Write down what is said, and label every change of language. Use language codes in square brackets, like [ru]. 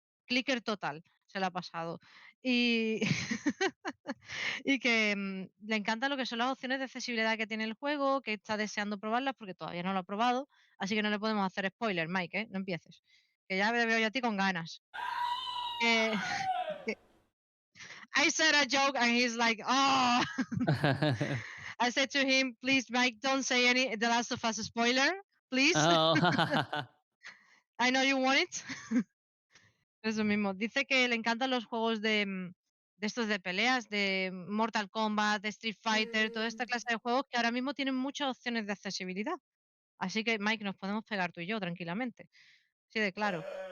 [es] Clicker total se la ha pasado. Y, y que le encanta lo que son las opciones de accesibilidad que tiene el juego, que está deseando probarlas porque todavía no lo ha probado, así que no le podemos hacer spoiler, Mike, ¿eh? No empieces. Que ya te veo yo a ti con ganas. Que, que [en] I said a joke and he's like, oh. I said to him, please, Mike, don't say any The Last of Us spoiler, please. Oh. I know you want it. [es] Eso mismo. Dice que le encantan los juegos de estos de peleas, de Mortal Kombat, de Street Fighter, toda esta clase de juegos que ahora mismo tienen muchas opciones de accesibilidad. Así que, Mike, nos podemos pegar tú y yo tranquilamente. Sí, de claro.